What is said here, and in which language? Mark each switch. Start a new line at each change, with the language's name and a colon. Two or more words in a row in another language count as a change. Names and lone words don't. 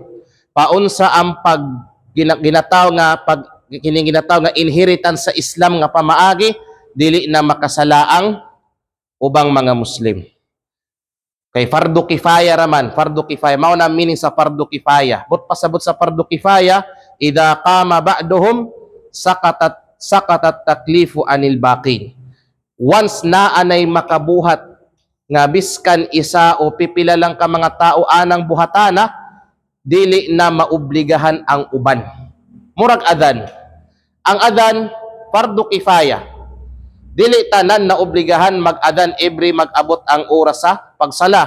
Cebuano: Paunsa ang ginataw nga inheritance sa Islam nga pamaagi, dili na makasalaang ubang mga Muslim. Kay
Arabic: فرض كفاية
Cebuano: raman,
Arabic: فرض كفاية
Cebuano: mao na meaning sa
Arabic: فرض كفاية.
Cebuano: But pasabot sa
Arabic: فرض كفاية, إذا قام بعضهم سقط التكليف عن الباقي.
Cebuano: Once na anay makabuhat nga biskan isa o pipila lang ka mga tao anang buhatana, dili na maobligahan ang uban. Murag adan. Ang adan
Arabic: فرض كفاية.
Cebuano: Dili tanan na obligahan mag-adan every mag-abot ang oras sa pagsala.